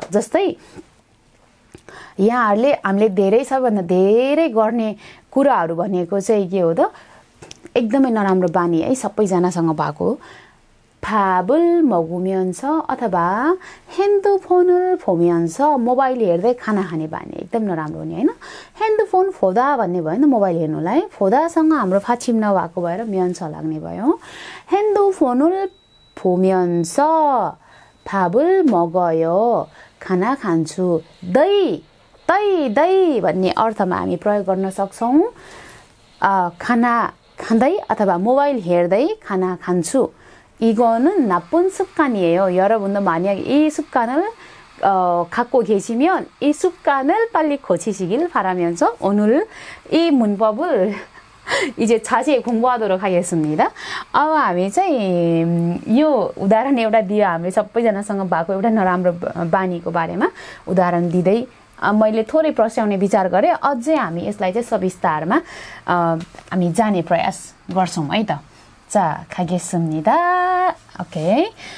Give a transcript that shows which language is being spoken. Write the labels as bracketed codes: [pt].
[ne] जस्तै यहाँहरुले हामीले धेरै सबैभन्दा धेरै गर्ने कुराहरु भनेको चाहिँ के हो त एकदमै नराम्रो बानी है सबैजनासँग भएको [ko] 밥을 먹으면서 [ne] अथवा [ko] 핸드폰을 보면서 [ne] मोबाइल हेर्दै खाना खाने बानी एकदम नराम्रो हुने हैन। 핸드폰 보다 भन्ने भयो नि मोबाइल हेर्नुलाई 보다सँग हाम्रो फाछिम नभएको भएर म्यां서 लाग्ने भयो। [ko] 핸드폰을 보면서 밥을 먹어요 [ne] खाना खान्छु। दै भन्ने अर्थमा हामी प्रयोग गर्न सक्छौं। खाना खाँदै अथवा मोबाइल हेर्दै खाना खान्छु। [ko] 이거는 나쁜 습관이에요. 여러분도 만약 이 습관을 갖고 계시면 이 습관을 빨리 고치시길 바라면서 오늘 이 문법을 이제 자세히 공부하도록 하겠습니다. [ne] अब हामी चाहिँ यो उदाहरण एउटा दियो हामीले सबैजनासँग भएको एउटा नराम्रो बानीको बारेमा उदाहरण दिँदै मैले थोरै प्रस्याउने विचार गरेँ अझै हामी यसलाई चाहिँ सविस्तारमा हामी जाने प्रयास गर्छौं है त. [ko] 자, 가겠습니다. 오케이.